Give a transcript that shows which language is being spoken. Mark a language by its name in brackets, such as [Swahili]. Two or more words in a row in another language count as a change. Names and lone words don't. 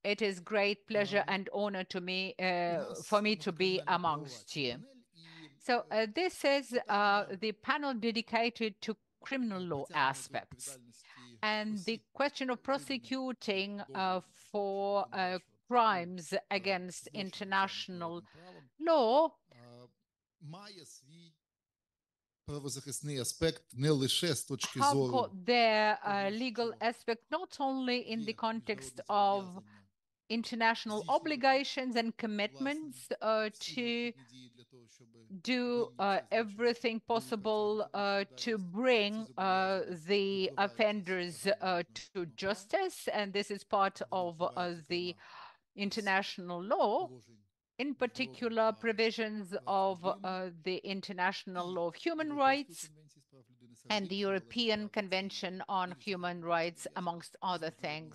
[English] It is great pleasure and honor to me for me to be amongst you. So this is the panel dedicated to criminal law aspects and the question of prosecuting for crimes against international law [Ukrainian] має свій правозахисний аспект не лише з точки [English] have [Ukrainian] зору [English] got their legal aspect not only in the context of international obligations and commitments to do everything possible to bring the offenders to justice, and this is part of the international law, in particular provisions of the International Law of Human Rights and the European Convention on Human Rights, amongst other things.